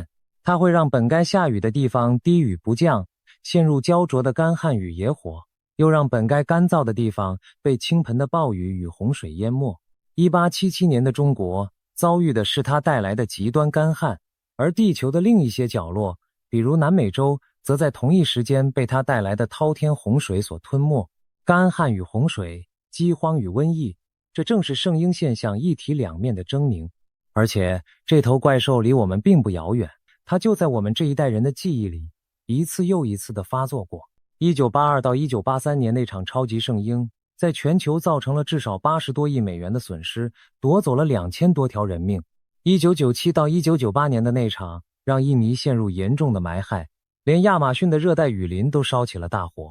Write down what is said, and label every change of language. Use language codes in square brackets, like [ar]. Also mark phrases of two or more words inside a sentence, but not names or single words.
[zh] 它會讓本該下雨的地方滴雨不降，陷入焦灼的乾旱與野火，又讓本該乾燥的地方被傾盆的暴雨與洪水淹沒。1877年的中國遭遇的是它帶來的極端乾旱，而地球的另一些角落，比如南美洲，則在同一時間被它帶來的滔天洪水所吞沒。乾旱與洪水，饑荒與瘟疫，這正是聖嬰現象一體兩面的猙獰。而且這頭怪獸離我們並不遙遠，它就在我們這一代人的記憶裡一次又一次地發作過。1982到1983年那場超級聖嬰在全球造成了至少80多億美元的損失，奪走了2000多條人命。1997到1998年的那場讓印尼陷入嚴重的霾害，連亞馬遜的熱帶雨林都燒起了大火。